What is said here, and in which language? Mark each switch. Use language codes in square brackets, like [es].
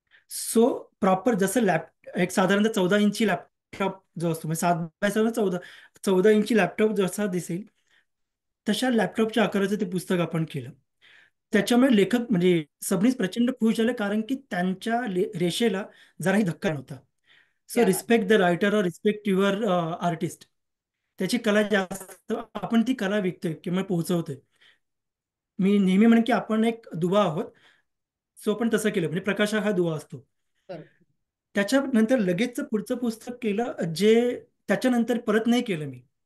[mr] So proper जसं एक साधारणतः 14 इंची लॅपटॉप जो असतो, म्हणजे 7x7 14 इंची लॅपटॉप जसा दिसेल तशा लॅपटॉपच्या आकाराचं ते पुस्तक आपण केलं. त्याच्यामुळे लेखक म्हणजे सबनीच प्रचंड खुश झाले, कारण की त्यांच्या रेषेला जराही धक्का नव्हता. [en] so [hi] क्या बात. [en] Respect the writer और respect your artist. [mr] त्याची कला जास्त, आपण ती कला विकतोय किंवा पोहोचवतोय. मी नेहमी म्हणेन की आपण एक दुवा आहोत. सो आपण तसं केलं, म्हणजे प्रकाश हा दुवा असतो. बरोबर. त्याच्यानंतर लगेच पुढचं पुस्तक केलं, जे त्याच्यानंतर परत नाही केलं मी,